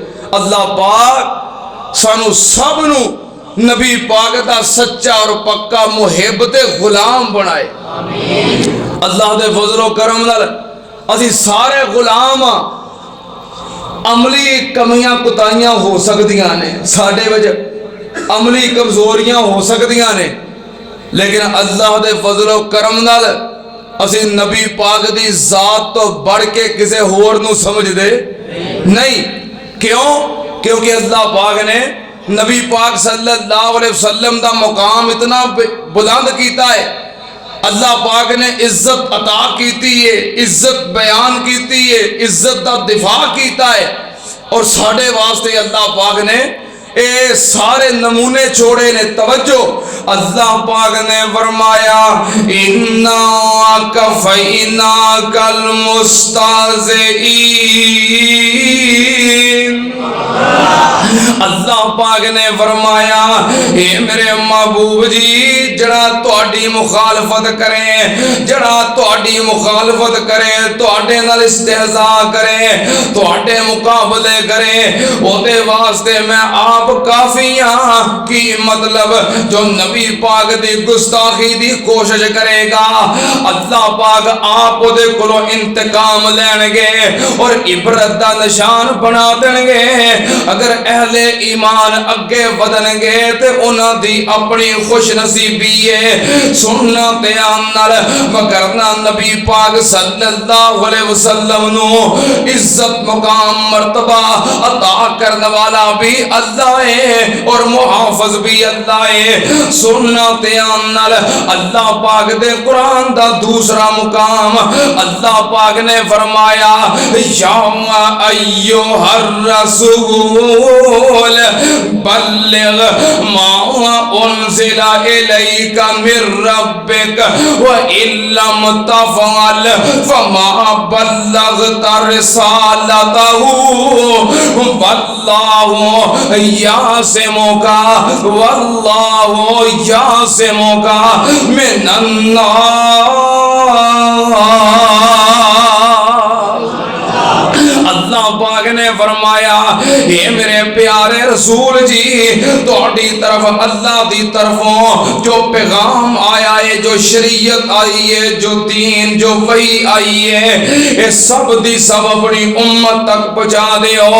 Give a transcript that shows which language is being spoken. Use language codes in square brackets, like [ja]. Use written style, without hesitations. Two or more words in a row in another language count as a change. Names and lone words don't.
[pa] اللہ پاک سانو سب نو نبی پاک دا سچا اور پکا محب تے غلام بنائے۔ اللہ دے فضل و کرم نال اسی سارے غلام عملی کمیاں کوتاہیاں ہو سکدیاں نے، ساڈے وچ عملی کمزوریاں ہو سکدیاں نے، لیکن اللہ دے فضل و کرم نال اسی نبی پاک دی ذات تو بڑھ کے کسے ہور نو سمجھ دے نہیں۔ کیوں؟ کیونکہ اللہ پاک نے نبی پاک [ar] صلی اللہ علیہ وسلم [pa] دا مقام اتنا بلند کیتا ہے، اللہ پاک نے عزت عطا کیتی ہے، عزت بیان کیتی ہے، عزت دا دفاع کیتا ہے، اور ساڑھے واسطے اللہ پاک نے اے سارے نمونے چھوڑے نے۔ توجہ، اللہ پاک نے فرمایا [ar] اِنَّا كَفَيْنَاكَ الْمُسْتَهْزِئِينَ۔ [pa] اللہ پاک نے فرمایا اے میرے محبوب جی، جڑا تہاڈی مخالفت کرے، جڑا تہاڈی مخالفت کرے، تہاڈے نال استہزاء کرے، تہاڈے مقابلے کرے، او دے واسطے میں آپ کافی ہاں۔ کی مطلب جو نبی پاک دی گستاخی دی کوشش کرے گا، اللہ پاک آپ دے کولوں انتقام لین گے اور عبرت دا نشان بنا دیں گے۔ اگر اہل ایمان اگے ودن گے تے انہاں دی اپنی خوش نصیبی ہے۔ سننا دھیان نال، وگرنہ نبی پاک [ar] صلی اللہ علیہ وسلم [pa] نو عزت مقام مرتبہ عطا کرنے والا بھی اللہ ہے اور محافظ بھی اللہ ہے۔ سننا دھیان نال، اللہ پاک دے قرآن دا دوسرا مقام اللہ پاک نے فرمایا [ar] یا ایھا الرسول بلغ ما انزل الیک من ربک وان لم تفعل فما بلغت رسالتہ واللہ یعصمک واللہ یعصمک من الناس۔ [pa] اللہ پاک نے فرمایا اے میرے پیارے رسول جی، تہاڈی طرف اللہ دی طرفوں جو پیغام آیا ہے، جو شریعت آئی ہے، جو دین، جو وحی آئی ہے، یہ سب دی سب اپنی امت تک پہنچا دیو۔